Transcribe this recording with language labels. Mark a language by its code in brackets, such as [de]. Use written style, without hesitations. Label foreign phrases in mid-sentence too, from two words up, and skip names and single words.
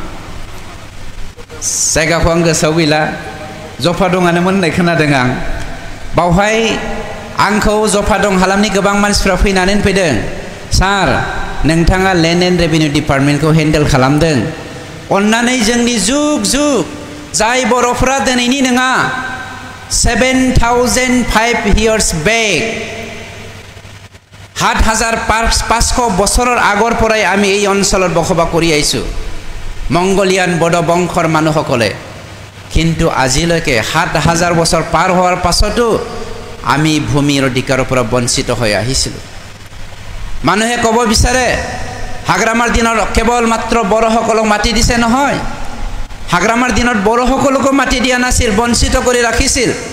[brx] जायगाखौ आं गोसोआव गैला जफादंआनोमोन होननाय खोनादों आं बावहाय आंखौ जफादं हालामनि गोबां मानसिफ्रा फैनानै फैदों सार नोंथाङा [en] land and revenue department [brx] हेन्डेल खालामदों अन्नानै जोंनि जुग जुग जाय बर'फोरा दिनैनि नङा [en] 7005 years back [as] ৭৫০০ বছৰৰ আগৰ পৰাই আমি এই অঞ্চলত বসবাস কৰি আহিছোঁ মংগোলিয়ান বড়ো বংশৰ মানুহসকলে কিন্তু আজিলৈকে ৭০০০ বছৰ পাৰ হোৱাৰ পাছতো আমি ভূমিৰ অধিকাৰৰ পৰা বঞ্চিত হৈ আহিছিলোঁ মানুহে ক'ব বিচাৰে হাগ্ৰামাৰ দিনত কেৱল মাত্ৰ বড়োসকলক মাটি দিছে নহয় হাগ্ৰামাৰ দিনত বড়োসকলকো মাটি দিয়া নাছিল বঞ্চিত কৰি ৰাখিছিল